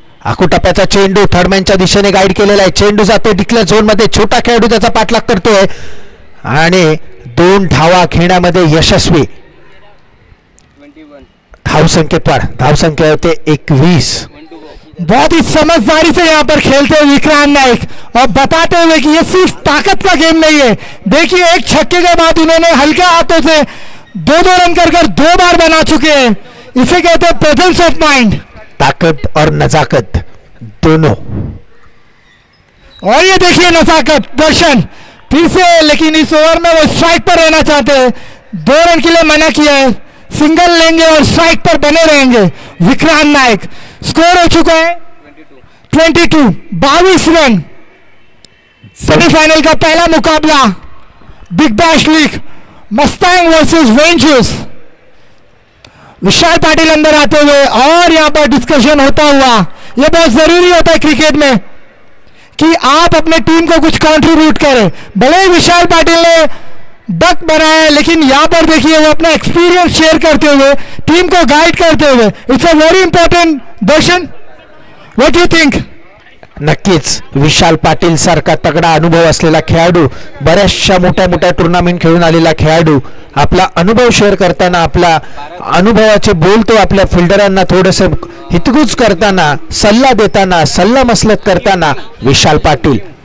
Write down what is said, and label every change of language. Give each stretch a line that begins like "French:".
Marathi: आकुटप्प्याचा चेंडू थर्डमॅनच्या दिशेने गाईड केलेला आहे. चेंडू जातोय डिक्लेअर झोन मध्ये. छोटा खेळाडू त्याचा पाठलाग करतोय आणि 2 धावा घेण्यामध्ये यशस्वी. धावसंख्येत वाढ, धावसंख्या होते 21.
Hindi: बहुत ही समझदारी से यहाँ पर खेलते हुए विक्रांत नाइक और बताते हुए कि ये सिर्फ ताकत का गेम नहीं है. देखिए एक छक्के के बाद उन्होंने हल्के हाथों से 2-2 रन कर 2 बार बना चुके हैं. इसे कहते हैं प्रेजेंस ऑफ माइंड. ताकत और नजाकत दोनों. और ये देखिए नजाकत दर्शन फिर से, लेकिन इस ओवर में वो स्ट्राइक पर रहना चाहते हैं. 2 रन के लिए मना किया है. सिंगल लेंगे और स्ट्राइक पर बने रहेंगे. विक्रांत नाइक. स्कोर हो चुका है 22 रन. सेमीफाइनल का पहला मुकाबला big bash league Mustang versus rangers. विशाल पाटिल अंदर आते हुए और यहां पर डिस्कशन होता हुआ. यह बहुत जरूरी होता है क्रिकेट में कि आप अपने टीम को कुछ कंट्रीब्यूट करें. भले ही विशाल पाटिल ने डक बनाया है, लेकिन यहां पर देखिए वो अपना एक्सपीरियंस शेयर करते हुए टीम को गाइड करते हुए.
English: It's a very important. Darshan, what you think?
Marathi: नक्कीच विशाल पाटील सारखा तगडा अनुभव असलेला खेळाडू, बऱ्याचशा मोठ्या टुर्नामेंट खेळून आलेला खेळाडू आपला अनुभव शेअर करताना, आपला अनुभवाचे बोल तो आपल्या फिल्डरांना थोडंसं हितगुज करताना, सल्ला देताना, सल्ला मसलत करताना विशाल पाटील.